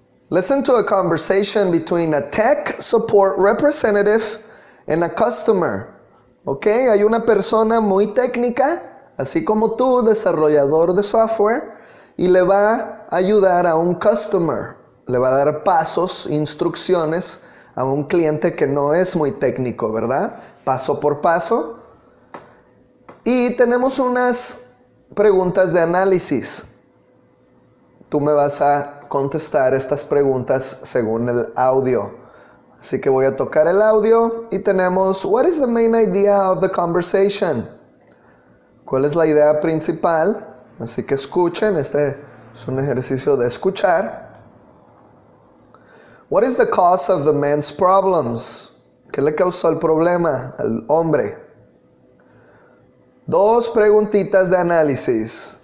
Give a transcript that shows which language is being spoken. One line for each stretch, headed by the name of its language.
English: Listen to a conversation between a tech support representative and a customer. ¿Ok?
Spanish: Hay una persona muy técnica, así como tú, desarrollador de software, y le va a ayudar a un customer. Le va a dar pasos, instrucciones a un cliente que no es muy técnico, ¿verdad? Paso por paso. Y tenemos unas preguntas de análisis. Tú me vas a contestar estas preguntas según el audio. Así que voy a tocar el audio y tenemos,
English: what is the main idea of the conversation?
Spanish: ¿Cuál es la idea principal? Así que escuchen, este es un ejercicio de escuchar.
English: What is the cause of the man's problems?
Spanish: ¿Qué le causó el problema al hombre? 2 preguntitas de análisis.